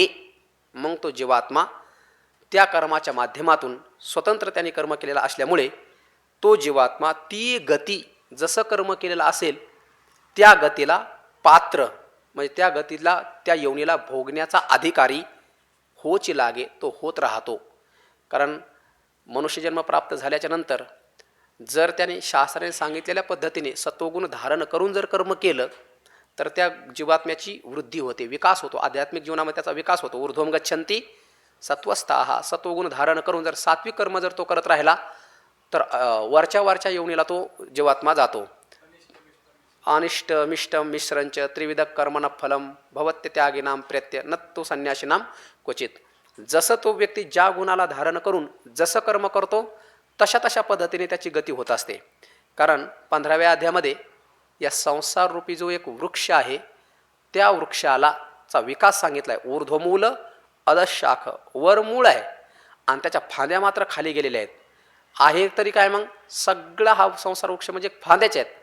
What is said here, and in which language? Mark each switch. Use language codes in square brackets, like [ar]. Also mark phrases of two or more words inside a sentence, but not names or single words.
[mr] मग तो जीवात्मा त्या कर्माच्या माध्यमातून स्वतंत्र त्याने कर्म केलेला असल्यामुळे तो जीवात्मा ती गती, जसं कर्म केलेलं असेल त्या गतीला पात्र, म्हणजे त्या गतीला, त्या योनीला भोगण्याचा अधिकारी होची लागे, तो होत राहतो. कारण मनुष्यजन्म प्राप्त झाल्याच्या नंतर जर त्याने शास्त्राने सांगितलेल्या पद्धतीने सत्वगुण धारण करून जर कर्म केलं तर त्या जीवात्म्याची वृद्धी होते, विकास होतो. आध्यात्मिक जीवनामध्ये त्याचा विकास होतो. [sa] ऊर्ध्वं गच्छन्ति सत्वस्थाः. [mr] सत्वगुण धारण करून जर सात्विक कर्म जर तो करत राहिला तर वरच्या योनीला तो जीवात्मा जातो. [sa] अनिष्ट मिष्टम मिश्रंच त्रिविध कर्मण फलम भवत्य त्यागिनाम प्रत्य नत्तो संन्यासीनाम क्वचित. [mr] जसं तो व्यक्ती ज्या गुणाला धारण करून जसं कर्म करतो तशा पद्धतीने त्याची गती होत असते. कारण 15व्या अध्यायामध्ये या संसार रूपी जो एक वृक्ष आहे त्या वृक्षाचा विकास सांगितला आहे. [sa] ऊर्ध्वमूल अधशाख, [mr] वर मूळ आहे आणि त्याच्या फांद्या मात्र खाली गेलेल्या आहे तरी काय, मग सगळा हा संसार वृक्ष म्हणजे फांद्याचे आहेत.